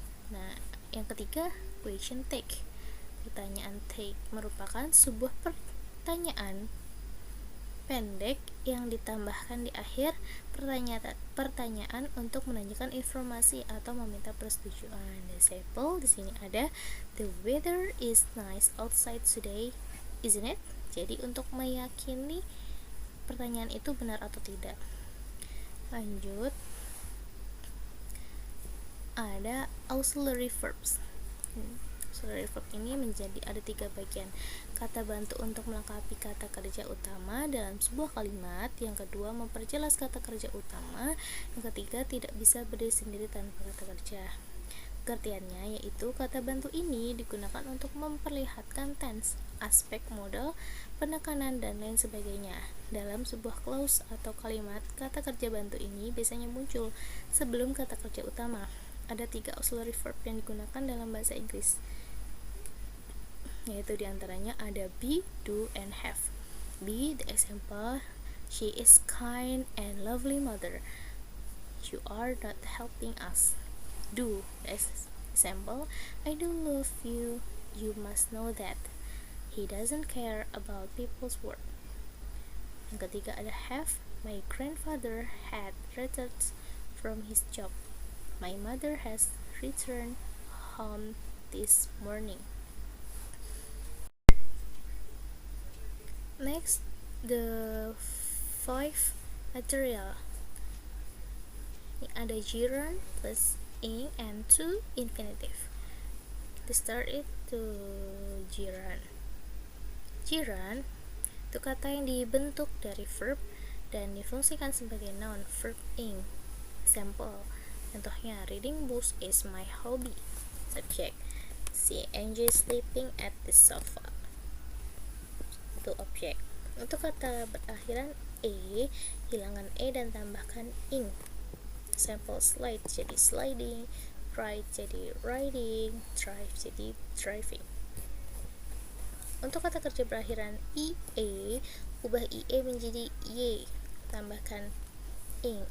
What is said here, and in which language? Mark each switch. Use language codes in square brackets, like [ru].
[id] Nah, yang ketiga, question take. Pertanyaan take merupakan sebuah pertanyaan pendek yang ditambahkan di akhir pertanyaan untuk menanyakan informasi atau meminta persetujuan. [en] Example [id] di sini ada [en] the weather is nice outside today, isn't it? [id] Jadi untuk meyakini pertanyaan itu benar atau tidak. Lanjut, ada auxiliary verbs. Auxiliary verb ini ada 3 bagian: kata bantu untuk melengkapi kata kerja utama dalam sebuah kalimat, yang kedua memperjelas kata kerja utama, yang ketiga tidak bisa berdiri sendiri tanpa kata kerja. Pengertiannya yaitu kata bantu ini digunakan untuk memperlihatkan tense, aspek modal, penekanan, dan lain sebagainya. Dalam sebuah clause atau kalimat, kata kerja bantu ini biasanya muncul sebelum kata kerja utama. Ada 3 auxiliary verb yang digunakan dalam bahasa Inggris, yaitu diantaranya ada be, do, and have. [en] Be, the example, she is kind and lovely mother. You are not helping us. Do, the example, I do love you. You must know that. He doesn't care about people's work. [id] Yang ketiga ada [en] have. My grandfather had returned from his job. My mother has returned home this morning. Next, the 5 material. Ini ada gerund plus ing and to infinitive. Let's start it to gerund. [id] Gerund itu kata yang dibentuk dari verb dan difungsikan sebagai noun, verb ing. [en] Example, contohnya, reading books is my hobby. Subject, she enjoys sleeping at the sofa. [id] Itu objek. Untuk kata berakhiran e, hilangkan e dan tambahkan ing. [en] Example, slide jadi sliding, ride jadi riding, drive jadi driving. [id] Untuk kata kerja berakhiran ie, ubah ie menjadi y, tambahkan ing.